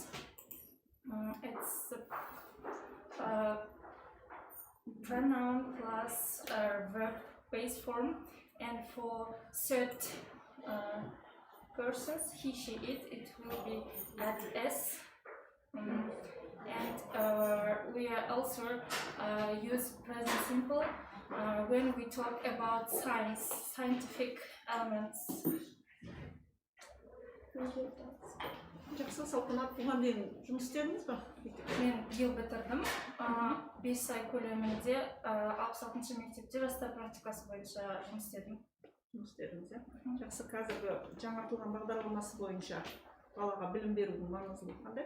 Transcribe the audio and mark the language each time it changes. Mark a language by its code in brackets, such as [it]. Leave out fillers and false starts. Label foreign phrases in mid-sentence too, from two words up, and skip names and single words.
[en] It's pronoun plus verb base form, and for third persons, he, she, it will be at s. And we also use present simple when we talk about scientific elements. [kk] Жақсы, Салтанат, бұған дейін жұмыс істедіңіз бе? Мен биыл бітірдім. 5 ай көлемінде 66-шы мектепте жастар практикасы бойынша жұмыс істедім. Жұмыс істедіңіз, иә? Жақсы, қазіргі жаңартылған бағдарламасы бойынша балаға білім берудің маңыздылығы қандай?